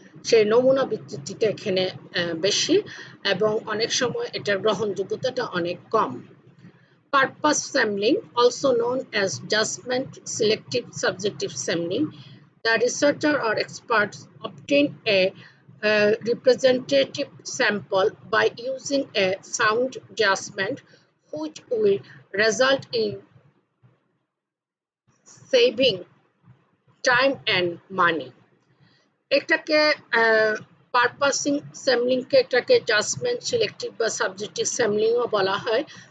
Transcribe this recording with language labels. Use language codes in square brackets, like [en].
[bn] সেই নমুনা বিচ্যুতিটা এখানে বেশি এবং অনেক সময় এটার গ্রহণযোগ্যতাটা অনেক কম। [en] Purpose sampling, also known as judgment selective subjective sampling. The researcher or experts obtain a representative sample by using a sound judgment, which will result in saving time and money. [bn] এটাকে পারপাসিং স্যাম্পলিংকে এটাকে জাজমেন্ট সিলেক্টিভ বা subjective স্যাম্পলিংও বলা হয়।